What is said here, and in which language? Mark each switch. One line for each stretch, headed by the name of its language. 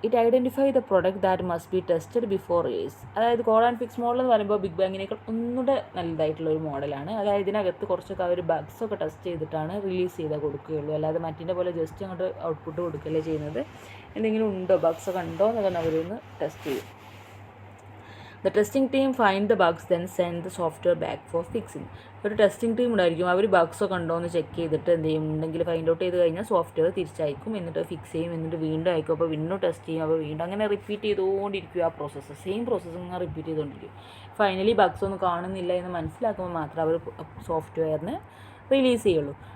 English: It identify the product that must be tested before release.
Malayalam: അതായത് code and fix model എന്ന് പറയുമ്പോൾ big ബാങ്ങിനേക്കാൾ ഒന്നുകൂടെ നല്ലതായിട്ടുള്ള ഒരു മോഡലാണ്. അതായത് ഇതിനകത്ത് കുറച്ചൊക്കെ അവർ ബഗ്സ് ഒക്കെ ടെസ്റ്റ് ചെയ്തിട്ടാണ് റിലീസ് ചെയ്താൽ കൊടുക്കുകയുള്ളൂ. അല്ലാതെ മറ്റിൻ്റെ പോലെ ജസ്റ്റ് അങ്ങോട്ട് ഔട്ട്പുട്ട് കൊടുക്കുകയല്ലേ ചെയ്യുന്നത്. എന്തെങ്കിലും ഉണ്ടോ, ബഗ്സ് ഒക്കെ ഉണ്ടോ എന്നൊക്കെ അവരൊന്ന് ടെസ്റ്റ് ചെയ്യും.
English: The testing team find the bugs then send the software back for fixing.
Malayalam: ഒരു ടെസ്റ്റിംഗ് ടീം ഉണ്ടായിരിക്കും. അവർ ബഗ്സ് ഒക്കെ ഉണ്ടോ എന്ന് ചെക്ക് ചെയ്തിട്ട് എന്ത് ചെയ്യും, ഉണ്ടെങ്കിൽ ഫൈൻഡ് ഔട്ട് ചെയ്ത് കഴിഞ്ഞാൽ സോഫ്റ്റ്വെയർ തിരിച്ചയക്കും. എന്നിട്ട് ഫിക്സ് ചെയ്യും. എന്നിട്ട് വീണ്ടും അയക്കും. അപ്പോൾ വീണ്ടും ടെസ്റ്റ് ചെയ്യും. അപ്പോൾ വീണ്ടും അങ്ങനെ റിപ്പീറ്റ് ചെയ്തുകൊണ്ടിരിക്കും. ആ പ്രോസസ്സ് സെയിം പ്രോസസ്സ് ഇങ്ങനെ റിപ്പീറ്റ് ചെയ്തുകൊണ്ടിരിക്കും. ഫൈനലി ബഗ്സ് ഒന്നും കാണുന്നില്ല എന്ന് മനസ്സിലാക്കുമ്പോൾ മാത്രമേ അവർ സോഫ്റ്റ്വെയറിന് റിലീസ് ചെയ്യുള്ളൂ.